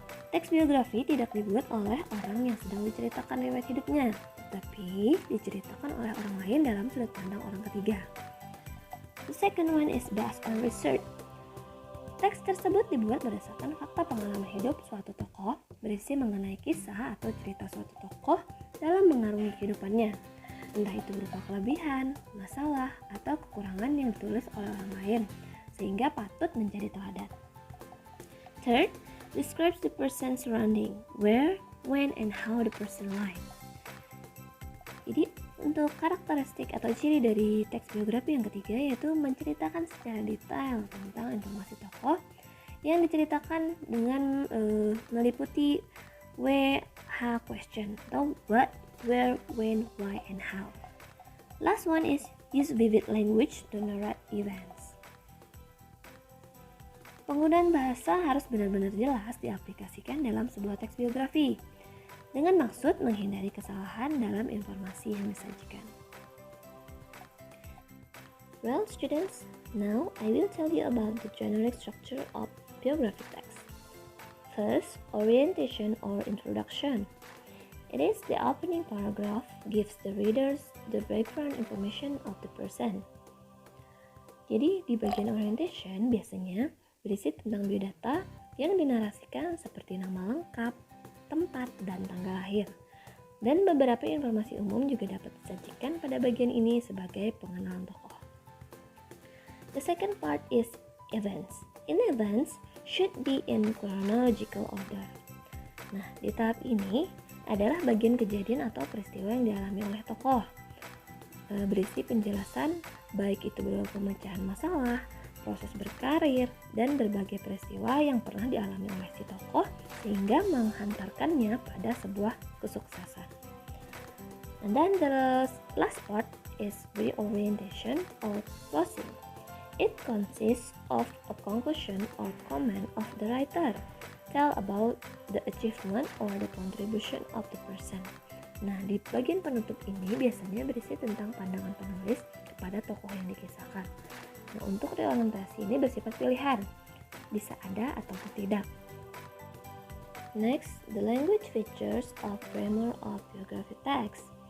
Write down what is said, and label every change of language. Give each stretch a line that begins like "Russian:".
Indonesian: Teks biografi tidak dibuat oleh orang yang sedang diceritakan riwayat hidupnya, tapi diceritakan oleh orang lain dalam sudut pandang orang ketiga.
English: The second one is based on research.
Indonesian: Teks tersebut dibuat berdasarkan fakta pengalaman hidup suatu tokoh, berisi mengenai kisah atau cerita suatu tokoh dalam mengarungi kehidupannya. Entah itu berupa kelebihan, masalah, atau kekurangan yang ditulis oleh orang lain, sehingga patut menjadi teladan.
English: Third, describes the person surrounding, where, when, and how the person lived.
Indonesian: Jadi, untuk karakteristik atau ciri dari teks biografi yang ketiga yaitu menceritakan secara detail tentang informasi tokoh yang diceritakan dengan meliputi WH question atau
English: what, where, when, why, and how. Last one is use vivid language to narrate events.
Indonesian: Penggunaan bahasa harus benar-benar jelas diaplikasikan dalam sebuah teks biografi dengan maksud menghindari kesalahan dalam informasi yang disajikan.
English: Well, students, now I will tell you about the generic structure of biography text. First, orientation or introduction. It is the opening paragraph gives the readers the background information of the person.
Indonesian: Jadi di bagian orientation biasanya berisi tentang biodata yang dinarasikan seperti nama lengkap, tempat, dan tanggal lahir. Dan beberapa informasi umum juga dapat disajikan pada bagian ini sebagai pengenalan tokoh.
English: The second part is events. In events should be in chronological order.
Indonesian: Nah, di tahap ini adalah bagian kejadian atau peristiwa yang dialami oleh tokoh. Berisi penjelasan baik itu berupa pemecahan masalah, proses berkarir, dan berbagai peristiwa yang pernah dialami oleh si tokoh sehingga menghantarkannya pada sebuah kesuksesan.
English: And then the last part is reorientation or closing. It consists of a conclusion or comment of the writer. Tell about the achievement or the contribution of the person.
Indonesian: Nah, di bagian penutup ini biasanya berisi tentang pandangan penulis kepada tokoh yang dikisahkan. Nah, untuk reorientasi ini bersifat pilihan, bisa ada atau tidak.
English: Next, the language features of grammar of biography text.